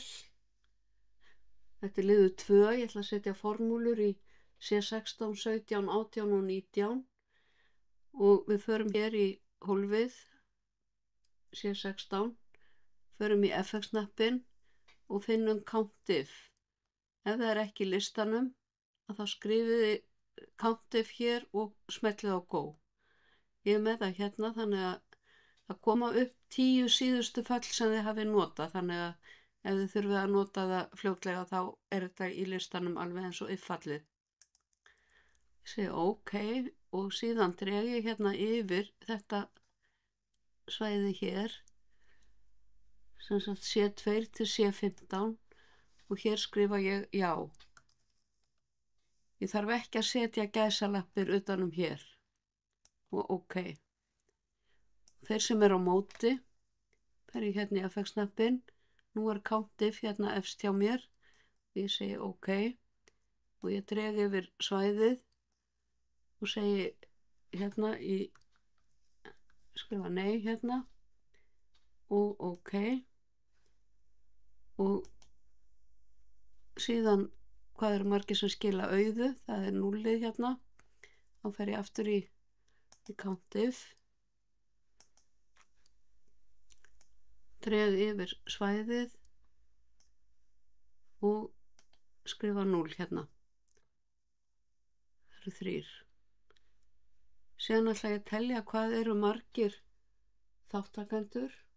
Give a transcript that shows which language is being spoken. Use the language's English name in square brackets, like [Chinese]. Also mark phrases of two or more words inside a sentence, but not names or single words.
[Icelandic] Þetta er liður 2. Ég ætla að setja formúlur í C16, 17, 18 og 19 og við förum hér í hólfið C16, förum í FX-hnappinn og finnum [English] count if. [Icelandic] Ef það er ekki í listanum, þá skrifið þið [English] count if [Icelandic] hér og smellið á go. Ég er með það hérna, þannig að það koma upp 10 síðustu föll sem þið hafið notað, þannig að ef þið þurfið að nota það fljótlega þá er þetta í listanum alveg eins og if-fallið. Ég segi OK og síðan dreg ég hérna yfir þetta svæði hér, sem sagt C2 til C15 og hér skrifa ég já. Ég þarf ekki að setja gæsalappir utanum hér og OK. Þeir sem eru á móti, fer ég hérna í FX-hnappinn. Nú er [English] count if [Icelandic] hérna efst hjá mér. Ég segi OK og ég dreg yfir svæðið og segi hérna skrifa nei hérna og OK. Og síðan hvað eru margir sem skila auðu, það er 0 hérna. Þá fer ég aftur í [English] count if. [Icelandic] Dreg yfir svæðið og skrifa 0 hérna. Það eru 3. Síðan ætla ég að telja hvað eru margir þáttakendur.